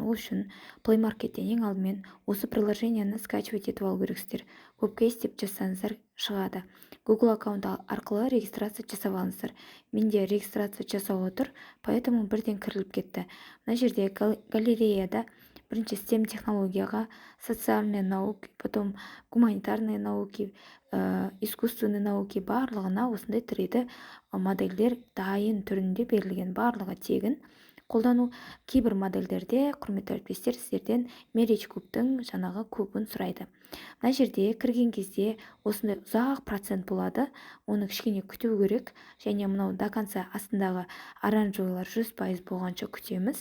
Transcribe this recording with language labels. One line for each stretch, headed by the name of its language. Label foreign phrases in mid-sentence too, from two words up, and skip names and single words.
Kazakh: Ол үшін Play Market'тен ең алдымен осы приложениені скачивать етіп алу керексіздер. Копкейс деп жазсаңыздар шығады. Google аккаунт арқылы регистрация жасап алыңыздар. Менде регистрация жасаулы тұр, поэтому бірден кіріліп кетті. Мына жерде галереяда бірінші STEM технологияға,
Russian: социальные науки, потом гуманитарные науки, искусственные науки
Kazakh: барлығына осындай 3D модельдер дайын түрінде берілген, барлығы тегін қолдану. Кейбір модельдерде, құрметті әріптестер, сіздерден Marriage Cube'тың жаңағы кубын сұрайды. Мына жерде кірген кезде осындай ұзақ процент болады, оны кішкене күту керек, және мынау
Russian: до конца
Kazakh: астындағы оранжевыйлар 100% болғанша күтеміз.